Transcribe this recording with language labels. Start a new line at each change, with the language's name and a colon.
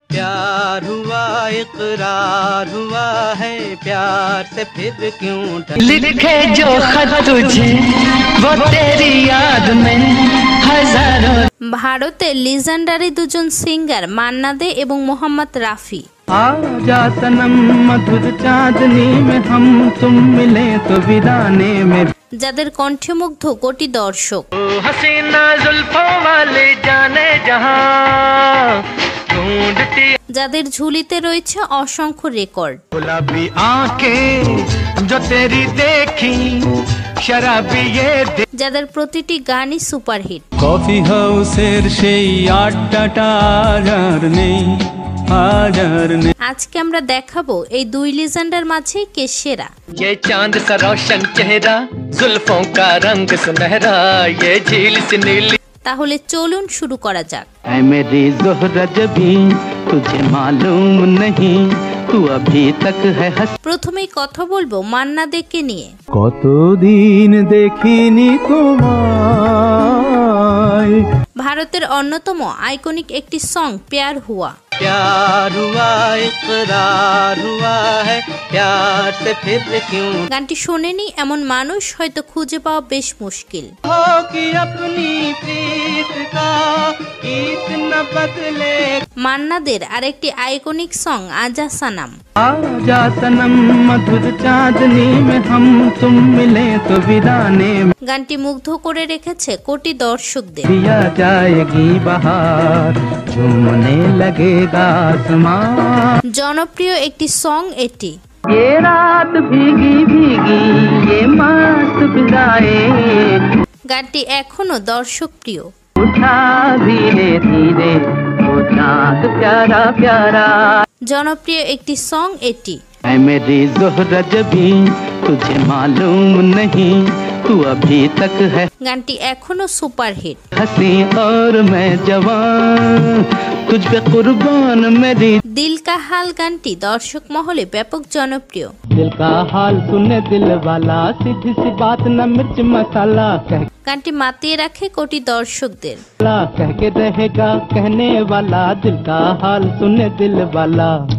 Hindi: प्यार हुआ इकरार हुआ है प्यार से फिर क्यों लिखे जो खत तुझे वो तेरी याद में हजारों।
Bangla: ভারতের লিজেন্ডারি দুজন সিঙ্গার মান্না দে এবং মোহাম্মদ রাফি।
Hindi: आजा सनम मधुर चांदनी में हम तुम मिले तो वीराने में,
Bangla: যাদের কণ্ঠমুগ্ধ কোটি দর্শক।
Hindi: हसीना जुल्फों वाले जाने जहां ढूंढती,
Bangla: যাদের ঝুলিতে রয়েছে অসংখ্য রেকর্ড।
Hindi: गुलाबी आंखें जो तेरी देखी शराबी ये
Bangla: যাদের প্রতিটি গানই সুপারহিট। কফি হাউসের সেই আড্ডাটা আর নেই, হাজার নেই। আজকে আমরা দেখাবো এই দুই লিজেন্ডার মাঝে কে সেরা।
Hindi: ये चांद सा रोशन चेहरा जुल्फों का रंग सुनहरा ये झील सी नीली।
Bangla: তাহলে চলুন শুরু করা যাক।
Hindi: ऐ मेरी ज़ोहरा जबी तुझे मालूम नहीं तू अभी तक है हंस।
Bangla: প্রথমেই কথা বলবো মান্না দেকে নিয়ে। কতদিন দেখিনি তোমায়, ভারতের অন্যতম আইকনিক একটি সং প্যার হুয়া।
Hindi: प्यार हुआ इकरार हुआ है प्यार से फिर क्यों
Bangla: গানটি শোনেনি এমন মানুষ হয়তো খুঁজে পাওয়া বেশ মুশকিল।
Hindi: हो कि अपनी प्रीत का गीत न बदले।
Bangla: মান্নাদের আরেকটি আইকনিক সং আজা সানাম।
Hindi: आजा सनम मधुर चांदनी में हम तुम मिले तो वीराने में,
Bangla: গানটি মুগ্ধ করে রেখেছে কোটি দর্শকদের।
Hindi: दिया जाएगी बहार झूमने लगेगा आसमान।
Bangla: জনপ্রিয় একটি সং এটি।
Hindi: ये रात भीगी भीगी ये मस्त फिजाएं
Bangla: গানটি এখনো দর্শক প্রিয়।
Hindi: उठा धीरे धीरे वो चाँद प्यारा प्यारा।
Bangla: জনপ্রিয় একটি সং এটি।
Hindi: ऐ मेरी ज़ोहरा जबी तुझे मालूम नहीं तू अभी तक है
Bangla: গানটি এখনো সুপারহিট।
Hindi: हंसी और मैं जवान तुझ पे कुर्बान मेरी।
Bangla: দিল কা হাল গানটি দর্শক মহলে ব্যাপক জনপ্রিয়।
Hindi: दिल का हाल सुने दिल वाला सीधी सी बात न मिर्च मसाला
Bangla: গানটি মাতিয়ে রাখে কোটি দর্শকদের।
Hindi: कह के रहेगा कहने वाला दिल का हाल सुने दिल वाला।